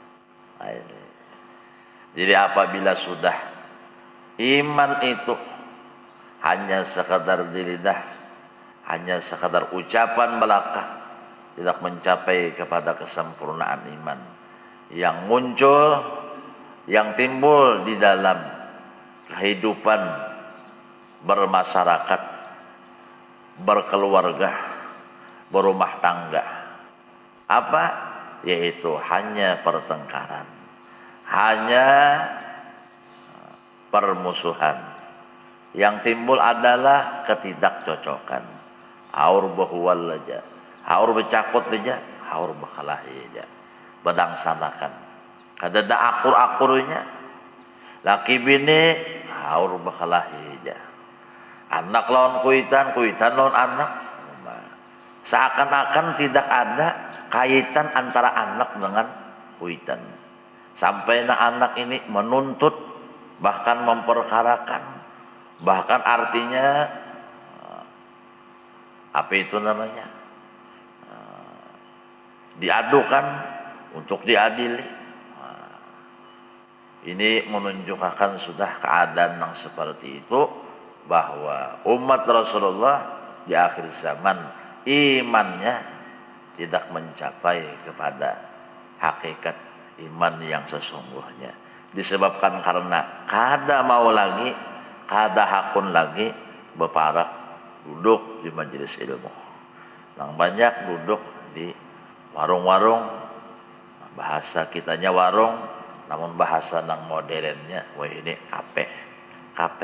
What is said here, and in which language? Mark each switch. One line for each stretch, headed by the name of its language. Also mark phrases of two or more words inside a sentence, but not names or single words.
Indonesian: Jadi apabila sudah iman itu hanya sekadar di lidah, hanya sekadar ucapan belaka, tidak mencapai kepada kesempurnaan iman yang muncul, yang timbul di dalam kehidupan bermasyarakat, berkeluarga, berumah tangga. Apa? Yaitu hanya pertengkaran, hanya permusuhan. Yang timbul adalah ketidakcocokan.
Banjar: Haur bahuwal aja, haur becakut aja, haur bakalahi aja. Badangsanakan. Kadada akur-akurnya. Laki bini haur bakalahi anak lawan kuitan, kuitan lawan anak.
Indonesian: Seakan-akan tidak ada kaitan antara anak dengan kuitan. Sampai anak ini menuntut, bahkan memperkarakan, bahkan artinya apa itu namanya, diadukan untuk diadili. Ini menunjukkan sudah keadaan yang seperti itu, bahwa umat Rasulullah di akhir zaman imannya tidak mencapai kepada hakikat iman yang sesungguhnya, disebabkan karena
Banjar: kada mau lagi, kada hakun lagi beparak
Indonesian: duduk di majelis ilmu. Yang banyak duduk di warung-warung, bahasa kitanya warung, namun bahasa nang modernnya, wah ini kafe, kafe.